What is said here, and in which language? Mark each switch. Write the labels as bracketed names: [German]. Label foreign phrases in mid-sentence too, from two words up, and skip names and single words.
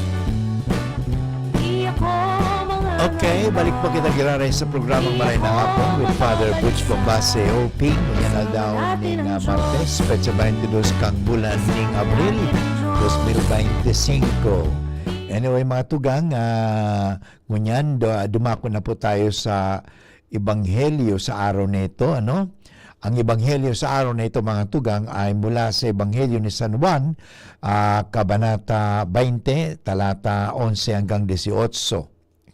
[Filipino] Di ako mga [Bikol] Okay, balik po kita giraray sa programang Maray na Hapon with Father Butch Bombase OP. Ngayon na daw ning Martes, petsa 22 kang bulan ning Abril 2025. [Filipino] Anyway, mga tugang, [Bikol] ngunyan, [Filipino] dumako na po tayo sa Ebanghelyo sa araw na ito. Ano? Ang Ebanghelyo sa araw na ito, mga tugang, ay mula sa Ebanghelyo ni San Juan, Kabanata 20, talata 11 hanggang 18.